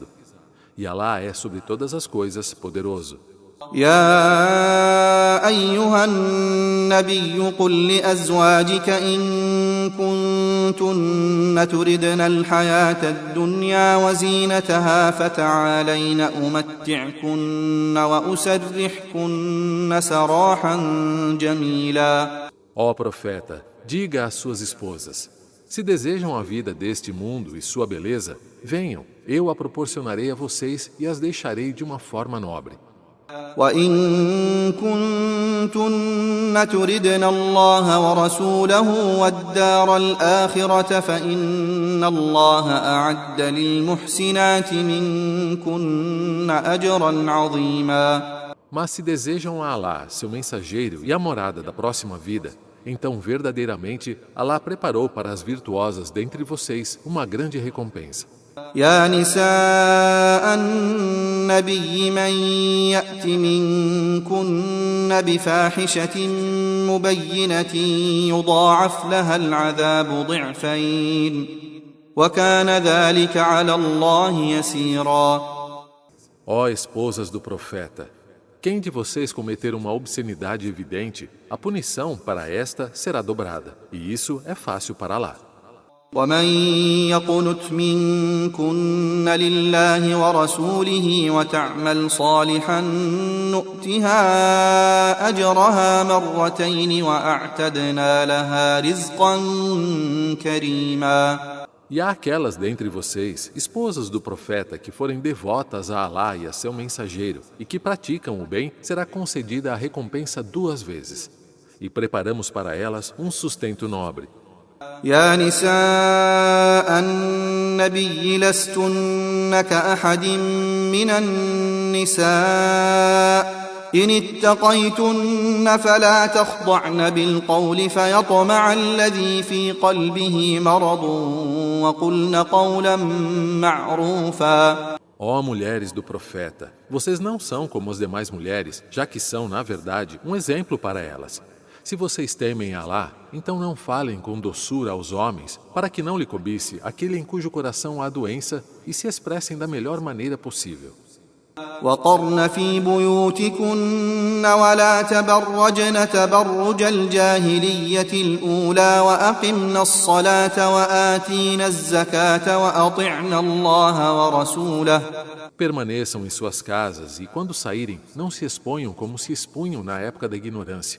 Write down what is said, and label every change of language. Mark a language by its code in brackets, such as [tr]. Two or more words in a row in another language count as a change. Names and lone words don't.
[pt] E Alá é sobre todas as coisas poderoso. [ar] يا أيها النبي قل لأزواجك إن كنتن تردن الحياة الدنيا وزينتها فتعالين أمتعكن وأسرحكن سراحا جميلا. [pt] Ó profeta, diga às suas esposas: se desejam a vida deste mundo e sua beleza, venham, eu a proporcionarei a vocês e as deixarei de uma forma nobre. [ar] وإن كنتن تردن الله ورسوله والدار الآخرة فإن الله أعد للمحسنات منكن أجرا عظيما. [pt] Mas se desejam a Alá, seu mensageiro e a morada da próxima vida, então verdadeiramente Alá preparou para as virtuosas dentre vocês uma grande recompensa. [ar] يا نساء النبي من يأت منكن بفاحشة مبينة يضاعف لها العذاب ضعفين وكان ذلك على الله يسيرا. [pt] Ó esposas do profeta, quem de vocês cometer uma obscenidade evidente, a punição para esta será dobrada, e isso é fácil para Alá. [ar] ومن يقنت منكن لله ورسوله وتعمل صالحا نؤتها أجرها مرتين وأعتدنا لها رزقا كريما. [pt] E há aquelas dentre vocês, esposas do profeta, que forem devotas a Alá e a seu mensageiro, e que praticam o bem, será concedida a recompensa 2 vezes. E preparamos para elas um sustento nobre. [ar] يا نساء النبي لستن كأحد من النساء إن اتقيتن فلا تخضعن بالقول فيطمع الذي في قلبه مرض وقلن قولا معروفا. [pt] Ó mulheres do profeta, vocês não são como as demais mulheres, já que são, na verdade, um exemplo para elas. Se vocês temem Alá, então não falem com doçura aos homens, para que não lhe cobice aquele em cujo coração há doença, e se expressem da melhor maneira possível. [ar] وقرن في بيوتكن ولا تبرجن تبرج الجاهلية الأولى وأقمنا الصلاة وآتينا الزكاة وأطعنا الله ورسوله. [pt] Permaneçam em suas casas e, quando saírem, não se exponham como se expunham na época da ignorância.